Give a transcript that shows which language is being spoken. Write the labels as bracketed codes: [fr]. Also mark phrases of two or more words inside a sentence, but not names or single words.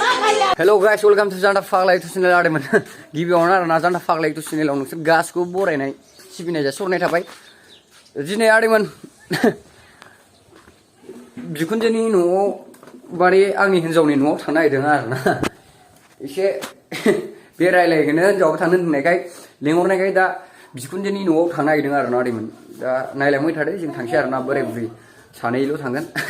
[en] Hello guys, welcome to Janta Faglai to channel [brx] आरमोन गिबियावनो आरोना Janta Faglai [en] to channel [brx] आव नोंसोर गासिखौबो बरायनाय सिबिनाय जासिहरनाय थाबाय दिनै आरमोन बिखुनजोनि न'आव बारे आंनि हिन्जावनि न'आव थांनो नागिरदों आरोना एसे बेरायलायगोनो हिन्जावाबो थांनो होननायखाय लेंहरनायखाय दा बिखुनजोनि न'आव थांनो नागिरदों आरोना आरमोन दा नायलांबाय थादो जों थांसै आरोना बोराय बुरि सानैल' थांगोन